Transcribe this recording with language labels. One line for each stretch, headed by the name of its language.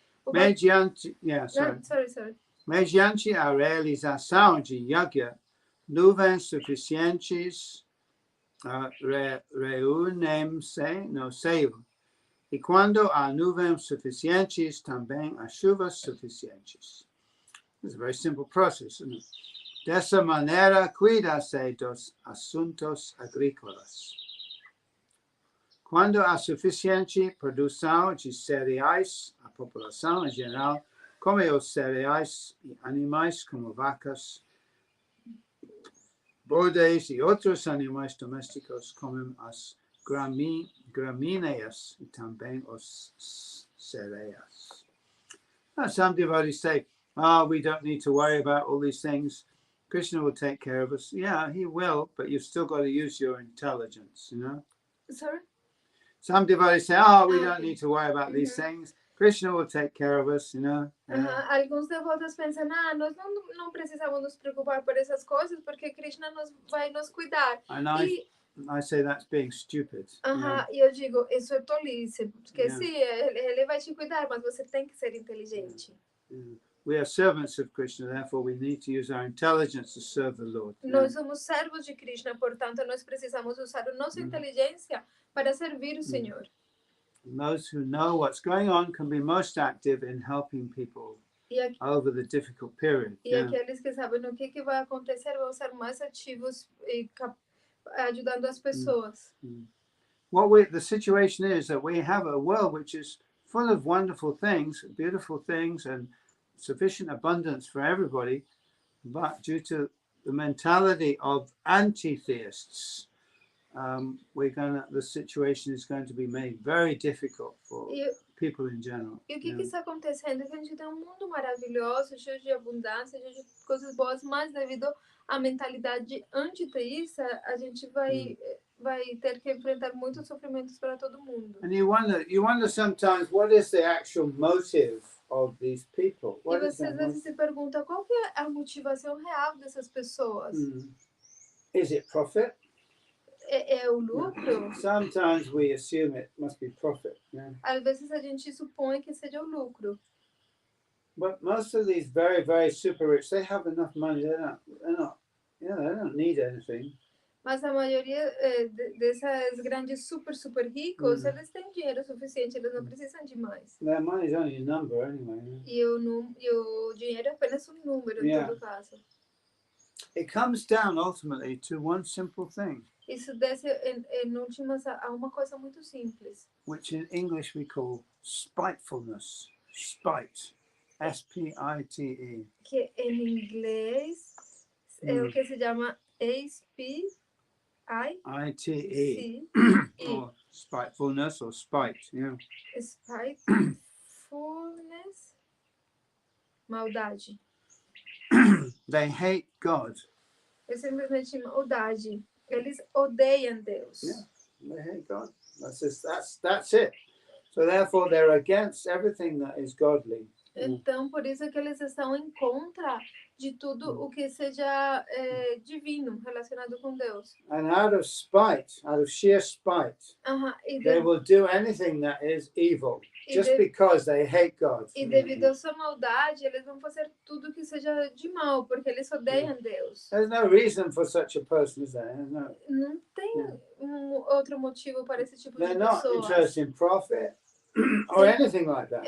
Portuguese: Mediante a realização de yagya, nuvens suficientes reúnem-se no céu. E quando há nuvens suficientes, também há chuvas suficientes.
English: It's a very simple process, isn't it?
Portuguese: Dessa maneira, cuida-se dos assuntos agrícolas. Quando há suficiente produção de cereais, a população em geral come os cereais e animais como vacas, bodes e outros animais domésticos comem as gramíneas e também os cereais.
English: Some devotees say, we don't need to worry about all these things. Krishna will take care of us. Yeah, he will, but you've still got to use your intelligence, Sorry? Some devotees say, we don't need to worry about these things. Krishna will take care of us,
Portuguese: Alguns devotos pensam, nós não precisamos nos preocupar por essas coisas, porque Krishna vai nos cuidar.
English: And I say that's being stupid.
Portuguese: E eu digo, isso é tolice, porque sim, ele vai te cuidar, mas você tem que ser inteligente.
English: We are servants of Krishna, therefore we need to use our intelligence to serve the Lord.
Portuguese: Nós somos servos de Krishna, portanto, nós precisamos usar a nossa inteligência para servir o Senhor.
English: And those who know what's going on can be most active in helping people over the difficult period.
Portuguese: E aqueles que sabem o que vai acontecer vão ser mais ativos e ajudando as pessoas.
English: The situation is that we have a world which is full of wonderful things, beautiful things, and sufficient abundance for everybody, but due to the mentality of anti-theists, the situation is going to be made very difficult for people in general.
Portuguese: E o que está acontecendo? Que a gente tem um mundo maravilhoso, cheio de abundância, cheio de coisas boas, mas devido à mentalidade antiteísta, a gente vai ter que enfrentar muitos sofrimentos para todo mundo.
English: And you wonder sometimes what is the actual motive of these people?
Portuguese: E você às vezes se pergunta qual que é a motivação real dessas pessoas?
English: Is it profit?
Portuguese: É o lucro?
English: Sometimes we assume it must be profit.
Portuguese: Às vezes a gente supõe que seja o lucro.
English: But most of these very, very super rich, they have enough money. They don't need anything.
Portuguese: Mas a maioria dessas grandes super ricos, eles têm dinheiro suficiente, eles não precisam de mais.
English: Their money is only a number anyway.
Portuguese: E o dinheiro é apenas um número, em todo caso.
English: It comes down ultimately to one simple thing.
Portuguese: Isso desce em últimas a uma coisa muito simples.
English: Which in English we call spitefulness. Spite. S-P-I-T-E.
Portuguese: Que em inglês é o que se chama SPI.
English: I-T-E.
Portuguese: E
English: Or spitefulness or spite. Yeah.
Portuguese: spitefulness, maldade.
English: They hate God.
Portuguese: É simplesmente maldade. Eles odeiam Deus.
English: Yeah. They hate God. That's it. So therefore they're against everything that is godly.
Portuguese: Então, por isso é que eles estão em contra de tudo o que seja divino, relacionado com Deus.
English: And out of spite, out of sheer spite, they will do anything that is evil just because they hate God.
Portuguese: E devido à sua maldade, eles vão fazer tudo que seja de mal, porque eles odeiam Deus.
English: There's no reason for such a person, is there? No.
Portuguese: Não tem outro motivo para esse tipo de
English: They're not
Portuguese: pessoas.
English: interested in profit or anything like that.